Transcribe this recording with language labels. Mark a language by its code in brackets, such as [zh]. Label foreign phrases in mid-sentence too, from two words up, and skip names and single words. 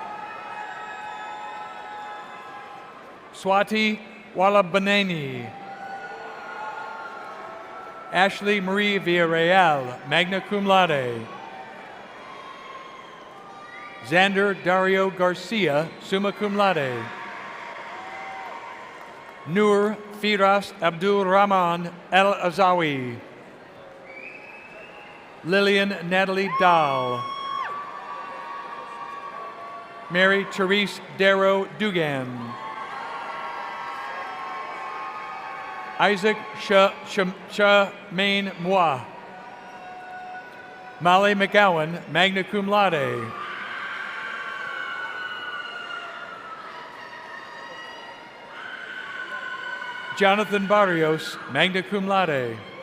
[en] Swati Walabaneni. Ashley Marie Villarreal, [la] magna cum laude. [en] Xander Dario Garcia, [la] summa cum laude. [en] Nur Firas Abdul Rahman El Azawi. Lillian Natalie Dahl. Mary Therese Darrow Dugan. Isaac Shamain Moi. Molly McGowan, [la] magna cum laude. [en] Jonathan Barrios, [la] magna cum laude.